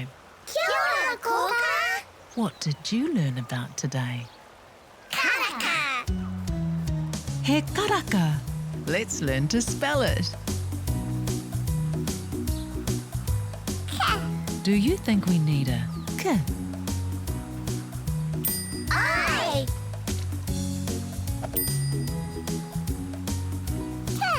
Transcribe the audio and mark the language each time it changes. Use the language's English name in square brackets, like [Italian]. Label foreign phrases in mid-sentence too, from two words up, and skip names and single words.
[Māori] Kia ora, Kōkā. [English] What did you learn about today? Karaka. [Māori] He karaka. [English] Let's learn to spell it. Ka. Do you think we need a K? Aye. Ka.